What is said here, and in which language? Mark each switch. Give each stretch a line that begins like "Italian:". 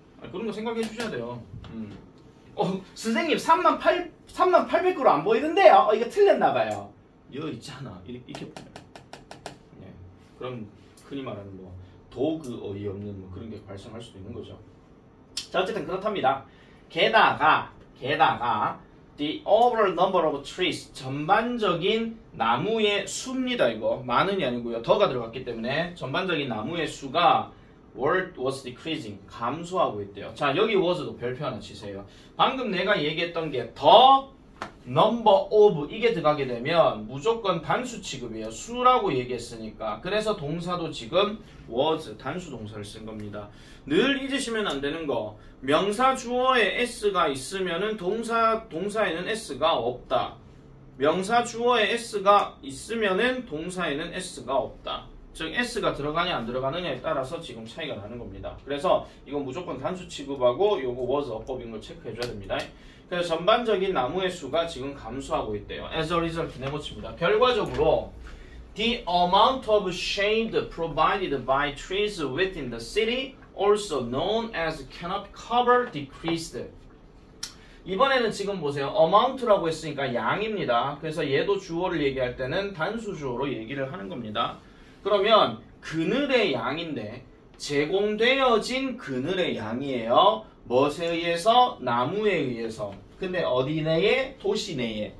Korean: 그런 거 생각해 주셔야 돼요. 선생님 3,800그루 안 보이는데요? 이거 틀렸나봐요. 여기 있잖아. 이렇게 보면. 네. 그럼 흔히 말하는 뭐 도그 어이없는 뭐 그런 게 발생할 수도 있는 거죠. 자, 어쨌든 그렇답니다. 게다가
English: the overall number of trees
Korean: 전반적인 나무의 수입니다. 이거 많은이 아니고요. 더가 들어갔기 때문에 전반적인 나무의 수가
English: was decreasing
Korean: 감소하고 있대요. 자, 여기 was도 별표 하나 치세요. 방금 내가 얘기했던 게
English: the number of
Korean: 이게 들어가게 되면 무조건 단수 취급이에요. 수라고 얘기했으니까. 그래서 동사도 지금 was 단수 동사를 쓴 겁니다. 늘 잊으시면 안 되는 거. 명사 주어에 s가 있으면은 동사에는 s가 없다. 명사 주어에 s가 있으면은 동사에는 s가 없다. 즉 s가 들어가냐 안 들어가느냐에 따라서 지금 차이가 나는 겁니다. 그래서 이건 무조건 단수 취급하고 요거 was 어법인 걸 체크해 줘야 됩니다. 그래서 전반적인 나무의 수가 지금 감소하고 있대요.
English: As a result
Korean: 네모칩니다. 결과적으로
English: the amount of shade provided by trees within the city, also known as canopy cover, decreased.
Korean: 이번에는 지금 보세요. amount라고 했으니까 양입니다. 그래서 얘도 주어를 얘기할 때는 단수 주어로 얘기를 하는 겁니다. 그러면 그늘의 양인데 제공되어진 그늘의 양이에요. 무엇에 의해서? 나무에 의해서. 근데 어디 내에? 도시 내에.